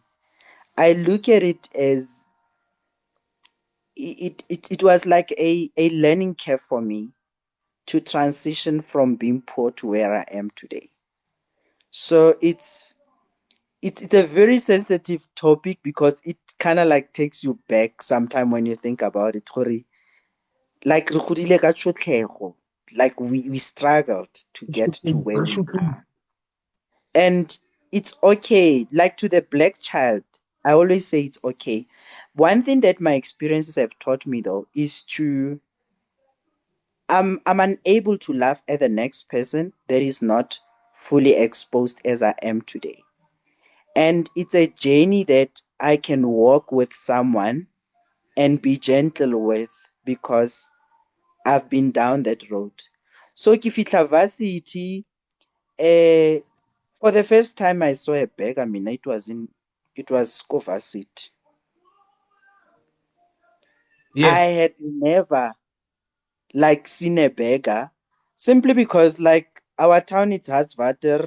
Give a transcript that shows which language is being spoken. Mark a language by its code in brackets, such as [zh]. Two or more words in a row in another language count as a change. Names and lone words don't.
[en] I look at it as it was like a learning curve for me to transition from being poor to where I am today. So it's a very sensitive topic because it kind of like takes you back sometime when you think about it. [tn] Gore, like re godile ka tšhotlego, [en] like we struggled to get to where we are. And it's okay. Like to the black child, I always say it's okay. One thing that my experiences have taught me though is to I'm unable to laugh at the next person that is not fully exposed as I am today. And it's a journey that I can walk with someone and be gentle with because I've been down that road. So [tn] ke fitla [en] varsity, for the first time I saw a beggar, I mean it was ko varsity. I Yes. had never like seen a beggar simply because like our town it has water.